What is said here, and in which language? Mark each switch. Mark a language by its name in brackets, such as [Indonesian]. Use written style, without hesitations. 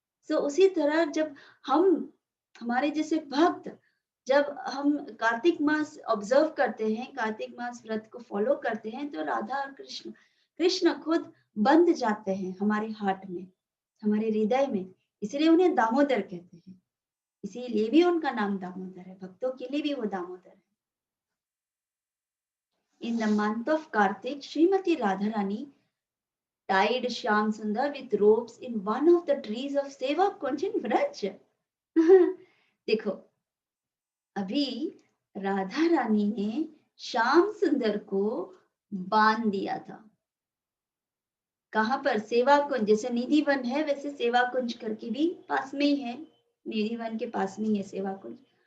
[Hindi] सो उसी तरह जब हम, हमारे जैसे भक्त, जब हम कार्तिक मास ऑब्जर्व करते हैं, कार्तिक मास व्रत को फॉलो करते हैं, तो राधा और कृष्ण खुद बंध जाते हैं हमारे हार्ट में, हमारे हृदय में। इसलिए उन्हें दामोदर कहते हैं, इसीलिए भी उनका नाम दामोदर है, भक्तों के लिए भी वो दामोदर है। [English] In the month of Kartik, Shrimati Radha Rani tied Shyam Sundar with ropes in one of the trees of Seva Kunj in Vraj. [Hindi] देखो अभी राधा रानी ने श्याम सुंदर को बांध दिया था। कहाँ पर? सेवा कुंज। जैसे निधि वन है वैसे सेवा कुंज करके भी पास में ही है, निधि वन के पास में ही है सेवा कुंज।